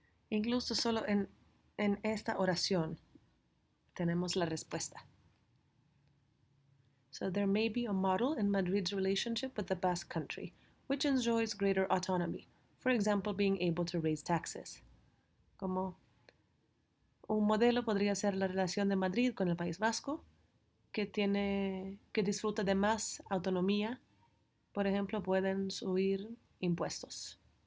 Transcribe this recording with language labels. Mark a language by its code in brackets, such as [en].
[es] Incluso solo en esta oración tenemos la respuesta. [en] So there may be a model in Madrid's relationship with the Basque country, which enjoys greater autonomy, for example, being able to raise taxes. [es] Como un modelo podría ser la relación de Madrid con el País Vasco, que disfruta de más autonomía. Por ejemplo, pueden subir impuestos.